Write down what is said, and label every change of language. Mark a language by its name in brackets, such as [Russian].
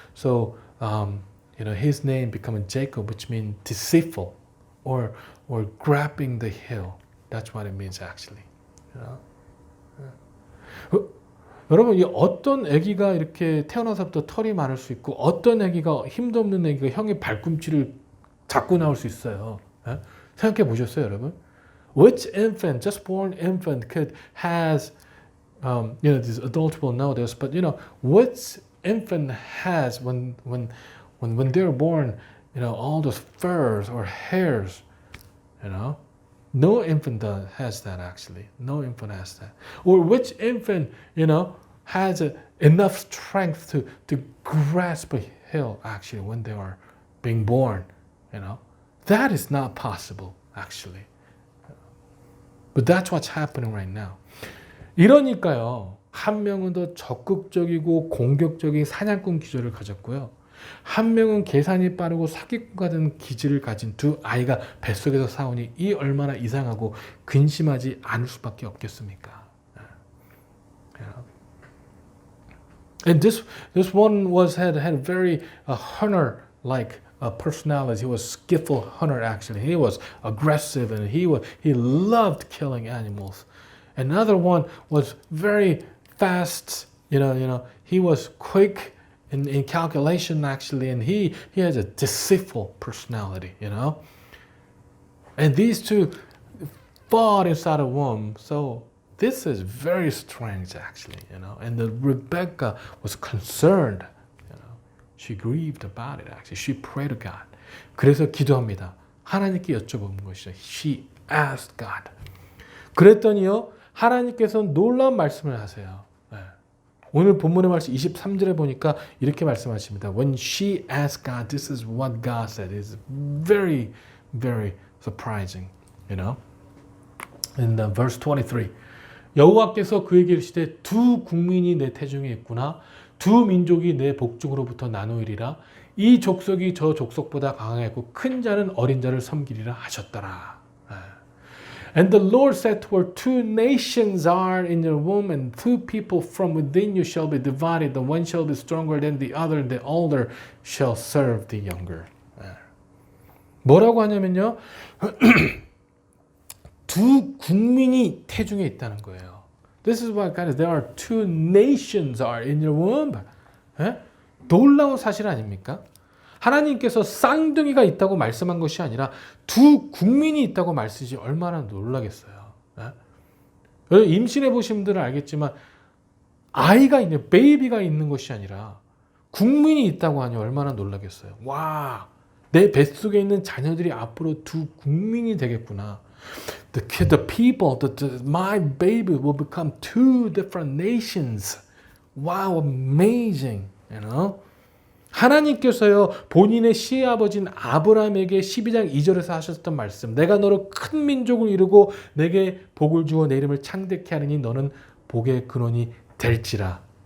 [English] So, his name becoming Jacob, which means deceitful, or grabbing the heel. That's what it means actually. [Korean] 여러분, 이 어떤 아기가 이렇게 태어나서부터 털이 많을 수 있고, 어떤 아기가 힘도 없는 아기가 형의 발꿈치를 잡고 나올 수 있어요. 생각해 보셨어요, 여러분? [English] Which infant, just born infant, has, these adults will know this, but which infant has when they're born, all those furs or hairs, no infant has that actually. No infant has that. Or which infant, has enough strength to grasp a hill actually when they are being born, That is not possible actually. But that's what's happening right now. [Korean] 이러니까요. 한 명은 더 적극적이고 공격적인 사냥꾼 기질을 가졌고요. 한 명은 계산이 빠르고 사기꾼 같은 기질을 가진 두 아이가 뱃속에서 싸우니 이 얼마나 이상하고 근심하지 않을 수밖에 없겠습니까? [English] And this one had very hunter-like personality. He was a skillful hunter actually. He was aggressive and he loved killing animals. Another one was very fast. He was quick in calculation actually, and he has a deceitful personality. And these two fought inside a womb. So this is very strange actually. And the Rebecca was concerned. She grieved about it actually. She prayed to God. [Korean] 그래서 기도합니다. 하나님께 여쭤보는 것이죠. [English] She asked God. [Korean] 그랬더니요, 하나님께서 놀라운 말씀을 하세요. 오늘 본문의 말씀 23절에 보니까 이렇게 말씀하십니다. [English] When she asked God, this is what God said. It's very, very surprising. In verse 23, [Korean] 여호와께서 그에게 이르시되 두 국민이 내 태중에 있구나. 두 민족이 내 복중으로부터 나누리라. 이 족속이 저 족속보다 강하겠고 큰 자는 어린 자를 섬기리라 하셨더라. [English] And the Lord said to her, two nations are in your womb, and two people from within you shall be divided. The one shall be stronger than the other, and the older shall serve the younger. [Korean] 뭐라고 하냐면요. 두 국민이 태중에 있다는 거예요. [English] This is what God is. There are two nations are in your womb. [Korean] 놀라운 사실 아닙니까? 하나님께서 쌍둥이가 있다고 말씀한 것이 아니라 두 국민이 있다고 말씀하시 얼마나 놀라겠어요. 임신해 보신 분들은 알겠지만 아이가 있는 베이비가 있는 것이 아니라 국민이 있다고 하니 얼마나 놀라겠어요. 와, 내 뱃속에 있는 자녀들이 앞으로 두 국민이 되겠구나. [English] The people, my baby will become two different nations. Wow, amazing. [Korean] 하나님께서요, 본인의 시아버지인 아브라함에게 12장 2절에서 하셨던 말씀, 내가 너로 큰 민족을 이루고 내게 복을 주어 내 이름을 창대케 하리니 너는 복의 근원이 될지라.